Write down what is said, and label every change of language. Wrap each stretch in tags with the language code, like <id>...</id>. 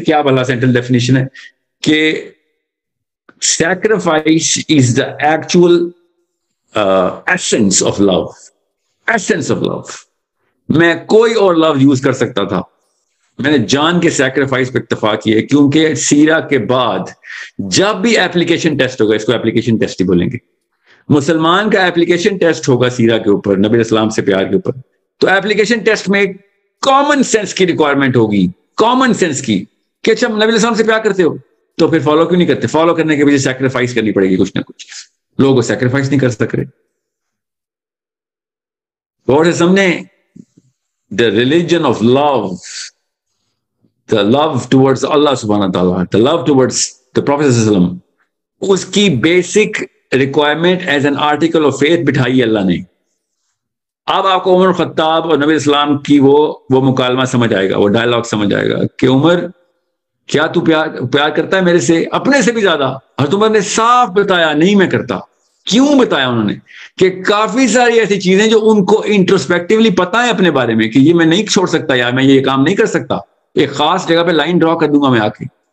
<ur>کیا بھلا central definition ہے؟ کہ</ur> <en>sacrifice is the actual essence of love. Essence of love.</en> <ur>میں کوئی اور لفظ یوز کر سکتا تھا، میں نے جان کے سیکریفائس پہ اکتفا کیا، کیونکہ سیرہ کے بعد جب بھی ایپلیکیشن ٹیسٹ ہوگا، اس کو ایپلیکیشن ٹیسٹ ہی بولیں گے، مسلمان کا ایپلیکیشن ٹیسٹ ہوگا سیرہ کے اوپر، نبی اسلام سے پیار کے اوپر، تو ایپلیکیشن ٹیسٹ میں کامن سینس کی ریکوائرمنٹ ہوگی، کامن سینس کی، کہ اچھا نبی اسلام سے پیار کرتے ہو تو پھر فالو کیوں نہیں کرتے؟ فالو کرنے کے پیچھے سیکریفائس کرنی پڑے گی کچھ نہ کچھ. لوگ وہ سیکریفائس نہیں کر سک رہے. اور سے سمجھیں</ur> <en>the religion of love, the love towards Allah subhanahu wa ta'ala, the love towards the Prophet sallallahu alaihi wasallam،</en> <ur>اس کی basic requirement as an article of faith بٹھائی اللہ نے. اب آپ کو عمر خطاب اور نبی اسلام کی وہ مکالمہ سمجھ آئے گا، وہ ڈائلاگ سمجھ آئے گا کہ عمر کیا تو پیار کرتا ہے میرے سے اپنے سے بھی زیادہ؟ حضرت عمر نے صاف بتایا نہیں میں کرتا. کیوں بتایا انہوں نے؟ کہ کافی ساری ایسی چیزیں جو ان کو انٹروسپیکٹیولی پتا ہے اپنے بارے میں کہ یہ میں نہیں چھوڑ سکتا، یار میں یہ کام نہیں کر سکتا، ایک خاص جگہ پہ لائن ڈرا کر دوں گا میں آ کے.</ur>